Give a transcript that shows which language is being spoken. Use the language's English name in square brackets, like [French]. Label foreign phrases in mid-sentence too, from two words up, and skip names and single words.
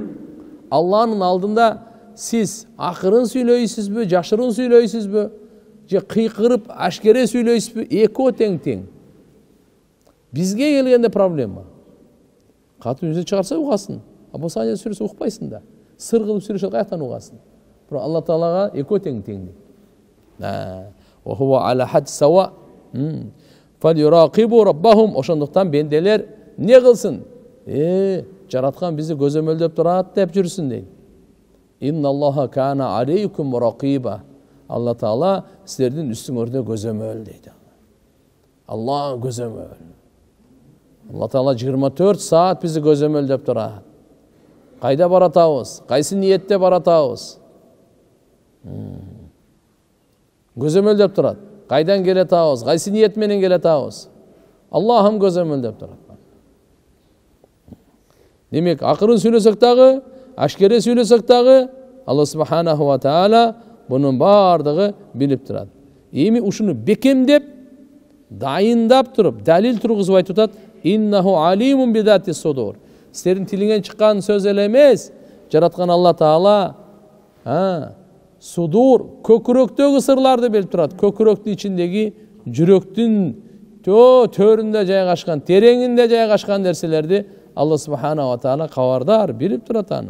[Kyrgyz] Алланын алдында сиз акырын сүйлөйсүзбү, жашыруун сүйлөйсүзбү, же кыйкырып ашкере сүйлөйсүзбү, экөө тең. Бизге келгенде проблема. Катын өзү чыгарса угасын. А болсо ана сүрөсө укпайсың да. Сыр кылып сүрөсө каяктан угасын? Бирок Алла Таалага экөө тең. [Arabic] وهو على حد سواء. فليراقبوا ربهم. [Kyrgyz] Ошондуктан бенделер не кылсын? Жараткан бизи көзөмөлдөп турат деп жүрсүн дейт. [Arabic] إن الله كان عليكم رقيبا. [Kyrgyz] Алла Таала силердин үстүңөрдө көзөмөл дейт. Алла көзөмөл. Алла Таала 24 саат бизи көзөмөлдөп турат. Кайда баратабыз? Кайсы ниетте баратабыз? Көзөмөлдөп турат. Кайдан келетабыз? Кайсы ниет менен келетабыз? Аллахым көзөмөлдөп турат. Демек, акырын сүйлөсөк дагы, ашкере сүйлөсөк дагы, Алла [Arabic] سبحانه وتعالى [Kyrgyz] бунун бардыгы билип турат. Эми ушуну бекемдеп, дайындап туруп, далил тургузуп айтып атат: [Arabic] "إنه عليم بذات الصدور." [Kyrgyz] Силердин тилиңен чыккан сөз эле эмес, жараткан Алла Таала судур, көкүрөктөгү сырларды билип турат. Көкүрөктүн ичиндеги жүрөктүн төрүндө жайгашкан, тереңинде жайгашкан нерселерди Алла [Arabic] سبحانه وتعالى [Kyrgyz] кабардар, билип турат аны.